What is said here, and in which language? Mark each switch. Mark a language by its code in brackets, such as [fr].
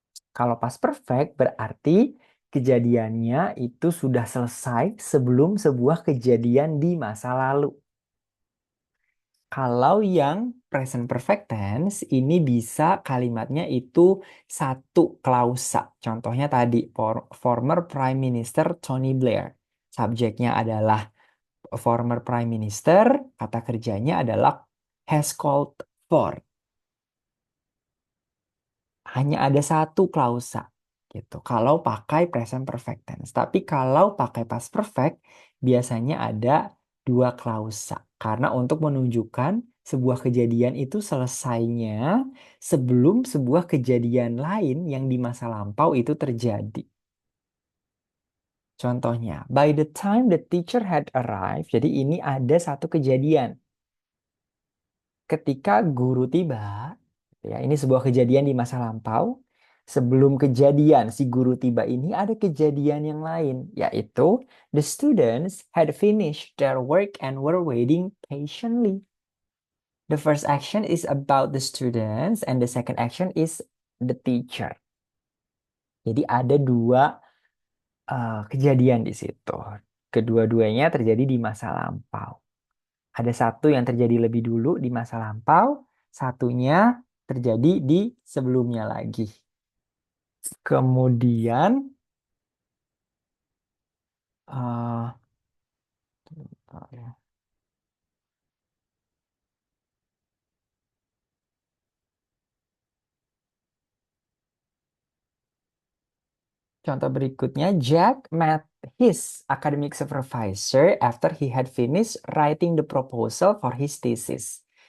[id] Kalau past perfect berarti kejadiannya itu sudah selesai sebelum sebuah kejadian di masa lalu. Kalau yang present perfect tense ini bisa kalimatnya itu satu klausa. Contohnya tadi former Prime Minister Tony Blair. Subjeknya adalah former Prime Minister, kata kerjanya adalah [en] has called for. [id] Hanya ada satu klausa gitu. Kalau pakai present perfect tense. Tapi kalau pakai past perfect biasanya ada dua klausa. Karena untuk menunjukkan sebuah kejadian itu selesainya sebelum sebuah kejadian lain yang di masa lampau itu terjadi. [en] Contohnya, by the time the teacher had arrived, [id] jadi ini ada satu kejadian. Ketika guru tiba, ya ini sebuah kejadian di masa lampau. Sebelum kejadian si guru tiba ini ada kejadian yang lain, yaitu [en] the students had finished their work and were waiting patiently. The first action is about the students and the second action is the teacher. [id] Jadi ada dua kejadian di situ. Kedua-duanya terjadi di masa lampau. Ada satu yang terjadi lebih dulu di masa lampau, satunya terjadi di sebelumnya lagi. Kemudian, eh, contoh berikutnya, [en] Jack met his academic supervisor after he had finished writing the proposal for his thesis.